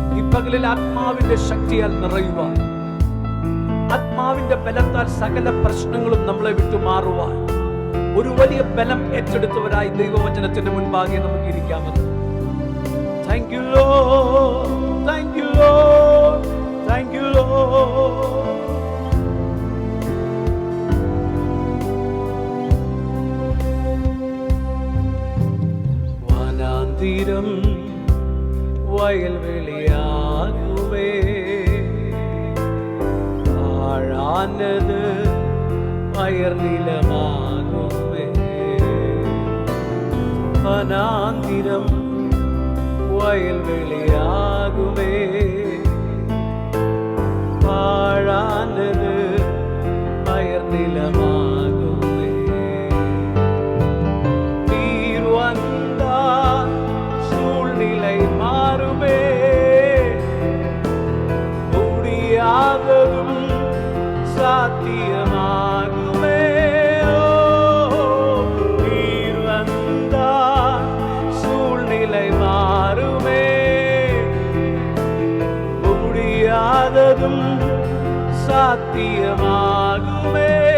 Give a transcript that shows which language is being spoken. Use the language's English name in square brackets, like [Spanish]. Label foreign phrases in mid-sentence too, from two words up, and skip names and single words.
[Malayalam] പകലിൽ ആത്മാവിന്റെ ശക്തിയാൽ നിറയുവാൻ, ആത്മാവിന്റെ ബലത്താൽ സകല പ്രശ്നങ്ങളും നമ്മളെ വിട്ടു മാറുവാൻ ഒരു വലിയ ബലം ഏറ്റെടുത്തവരായി ദൈവവചനത്തിന്റെ മുൻപാകെ നമുക്ക് ഇരിക്കാമെന്ന്. [English] Thank you Lord, thank you Lord, thank you Lord. [Malayalam] വനാന്തരം വയൽവെളിയാകുമേ, താഴാനത് അയർനിലമാകുമേ. വനാന്തരം വയൽവെളിയാകുമേ, താഴാനത് അയർനിലമാകുമേ. [Tamil] நீர் வந்தால் சூழ்நிலை மாறுமே, முடியாததும் சாத்தியமாகுமே. நீர் வந்தால் சூழ்நிலை மாறுமே, முடியாததும் சாத்தியமாகுமே.